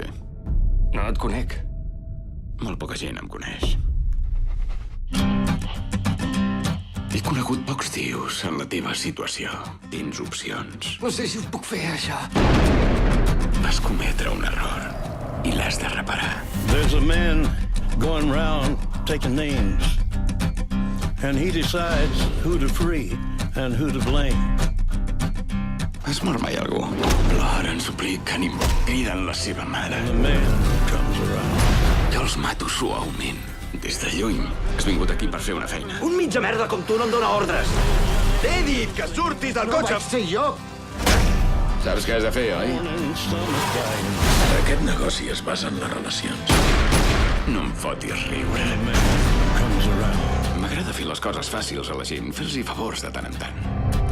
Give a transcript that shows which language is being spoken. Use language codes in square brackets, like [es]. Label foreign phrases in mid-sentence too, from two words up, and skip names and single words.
[ca] No et conec. Molt poca gent em coneix. He conegut pocs tios en la teva situació. Tens opcions. No sé si ho puc fer, això. Vas cometre un error i l'has de reparar. [en] There's a man going round taking names, and he decides who to free and who to blame. [ca] Has mort mai algú? Ploren, supliquen i criden la seva mare. [en] The man comes around. [ca] Jo els mato suaument. Des de lluny. Has vingut aquí per fer una feina. Un mitja merda com tu no em dóna ordres. T'he dit que surtis del No cotxe. vaig ser jo. Saps què has de fer, oi? [en] And stomach dying. [ca] Aquest negoci es basa en les relacions. No em fotis riure. [en] The man comes around. [ca] M'agrada fer les coses fàcils a la gent, fer-los favors de tant en tant.